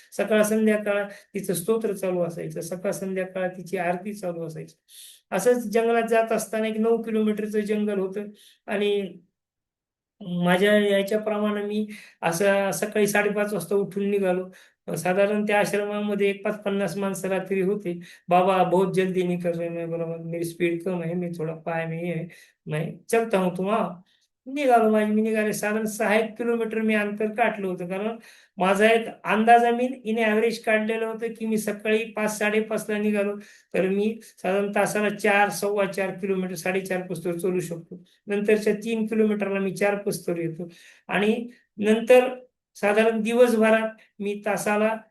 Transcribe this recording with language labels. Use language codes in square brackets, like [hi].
[mr] सकाळ संध्याकाळ तिचं स्तोत्र चालू असायचं, सकाळ संध्याकाळ तिची आरती चालू असायची. असंच जंगलात जात असताना एक 9 किलोमीटरचं जंगल होतं आणि माझ्या याच्याप्रमाणे मी असं सकाळी 5:30 वाजता उठून निघालो. साधारण त्या आश्रमामध्ये एक 50 माणसं रात्री होते. [hi] बाबा बहुत जल्दी निकल रहे, मैं बोला मेरी स्पीड कम है, मी थोड़ा पाय में ही है, मैं चलता हूँ तुम आओ. [mr] निघालो. मी निघाले. साधारण 6 किलोमीटर मी अंतर काढलं होतं, कारण माझा एक अंदाजा मी इन ॲव्हरेज काढलेलं होतं की मी सकाळी 5-5:30ला निघालो तर मी साधारण तासाला 4, 4.25 किलोमीटर, 4.5 पस्तोर चालू शकतो. नंतरच्या 3 किलोमीटरला मी 4 पस्तोर येतो आणि नंतर साधारण दिवसभरात मी तासाला